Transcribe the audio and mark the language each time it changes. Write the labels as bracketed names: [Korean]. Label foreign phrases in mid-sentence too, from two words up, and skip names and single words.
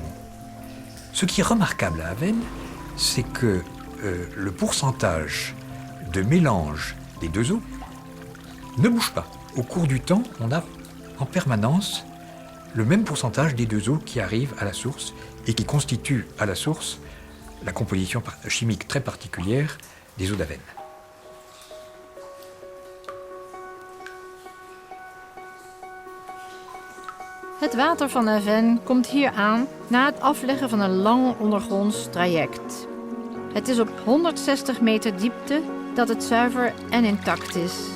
[French] Ce qui est remarquable à Avesnes, c'est que le pourcentage de mélange des deux eaux ne bouge pas. Au cours du temps, on a en permanence le même pourcentage des deux eaux qui arrivent à la source et qui constituent à la source la composition chimique très particulière des eaux d'Avesnes. [Dutch] Het water van Avesnes komt hier aan na het afleggen van een lang ondergronds traject. Het is op 160 meter diepte dat het zuiver en intact is.